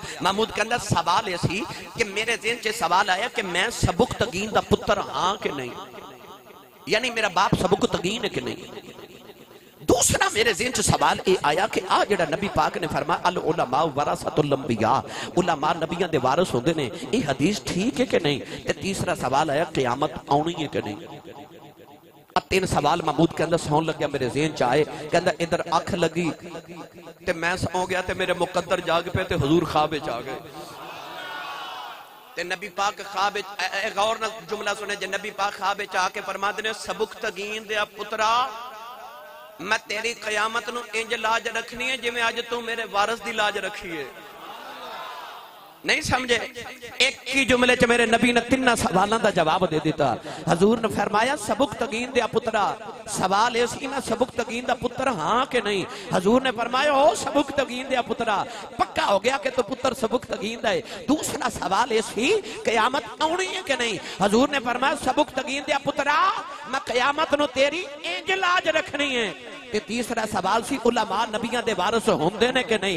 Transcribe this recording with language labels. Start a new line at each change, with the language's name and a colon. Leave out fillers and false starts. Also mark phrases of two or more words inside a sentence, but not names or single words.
Punjabi: محمود کہندا سوال ایسی کہ میرے ذہن چ سوال آیا کہ میں سبکتگین دا پتر ہاں کہ نہیں, یعنی میرا باپ سبکتگین ہے کہ نہیں. دوسرا میرے ذہن چ سوال اے آیا کہ آ جڑا نبی پاک نے فرمایا
Arabic: العلماء ورثۃ الانبیاء,
Punjabi: علماء نبیاں دے وارث ہوندے نے, یہ حدیث ٹھیک ہے کہ نہیں. تے تیسرا سوال آیا قیامت آنی ہے کہ نہیں. تین سوال محمود کے اندر سون لگ گیا میرے ذہن چاہے کہندا ادھر اکھ لگی تے میں سو گیا تے میرے مقدر جاگ پہ تے حضور خواب وچ آ گئے تے نبی پاک خواب وچ غور نال جملہ سنے جے نبی پاک خواب وچ آ کے فرماندے نے سبکتگین دے پترا میں تیری قیامت نو انج لاج رکھنی ہے جویں اج تو میرے وارث دی لاج رکھی ہے. نہیں سمجھے, ایک کی جملے چ میرے نبی نے تین سوالاں دا جواب دے دیتا. حضور نے فرمایا سبکتگین دے پترا, سوال ایسی نا سبکتگین دا پتر ہاں کہ نہیں. حضور نے فرمایا او سبکتگین دے پترا پکا ہو گیا کہ تو پتر سبکتگین دا ہے. دوسرا سوال ایسی قیامت آنی ہے کہ نہیں. حضور نے فرمایا سبکتگین دے پترا میں قیامت نو تیری انج لاج رکھنی ہے. تے تیسرا سوال سی علماء نبیاں دے وارث ہوندے نے کہ نہیں.